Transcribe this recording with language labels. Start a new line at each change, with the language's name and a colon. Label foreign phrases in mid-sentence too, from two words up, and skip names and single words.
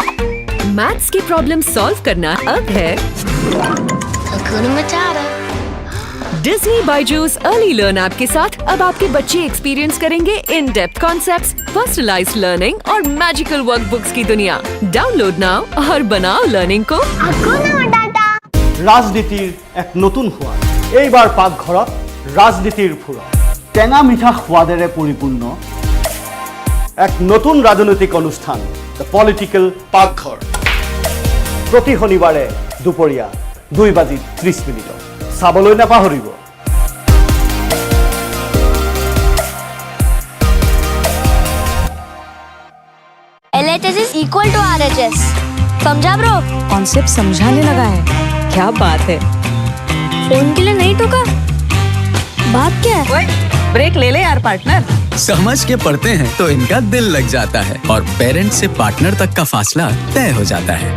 Hindi: मैथ्स की
English: problem solve
Hindi: करना अब है
Swahili: Hakuna Matata.
Hindi: डिज्नी बायजूस अर्ली लर्न ऐप के साथ अब आपके बच्चे एक्सपीरियंस करेंगे
English: in depth concepts, personalized learning
Hindi: और
English: magical workbooks
Hindi: की दुनिया।
English: download now
Hindi: और बनाओ लर्निंग को।
Assamese: রাজনীতিৰ এক নতুন সোৱাদ এইবাৰ পাকঘৰত ৰাজনীতিৰ ফুৰা টেঙা মিঠা সোৱাদেৰে পৰিপূৰ্ণ এক নতুন ৰাজনৈতিক অনুষ্ঠান দ্য পলিটিকেল পাকঘৰ প্ৰতি শনিবাৰে দুপৰীয়া 2:30 চাবলৈ নাপাহৰিব।
English: LHS is equal to RHS.
Hindi: समझा ब्रो? कॉन्सेप्ट समझाने लगा है, क्या बात है। फोन के लिए नहीं टोका, बात क्या है? ओए, ब्रेक ले ले यार पार्टनर। समझ के पढ़ते हैं तो इनका दिल लग जाता है और पेरेंट्स से पार्टनर तक का फासला तय हो जाता है।